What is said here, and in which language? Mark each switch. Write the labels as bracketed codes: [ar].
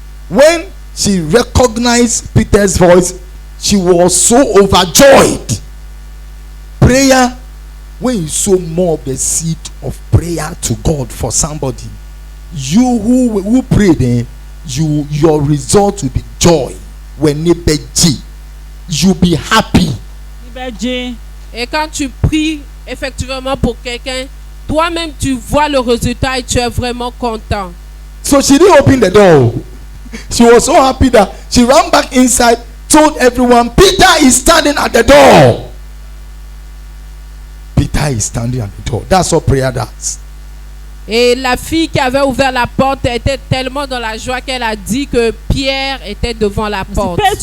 [en] When she recognized Peter's voice, she was so overjoyed. Prayer, when you sow more of the seed of prayer to God for somebody, you who prayed, your result will be joy. When you'll be happy. [fr] Et quand tu pries effectivement pour quelqu'un, toi-même tu vois le résultat et tu es vraiment content. [en] So she didn't open the door. She was so happy that she ran back inside, told everyone, Peter is standing at the door. Peter is standing at the door. That's what prayer does. [fr] Et la fille qui avait ouvert la porte était tellement dans la joie qu'elle a dit que Pierre était devant la porte.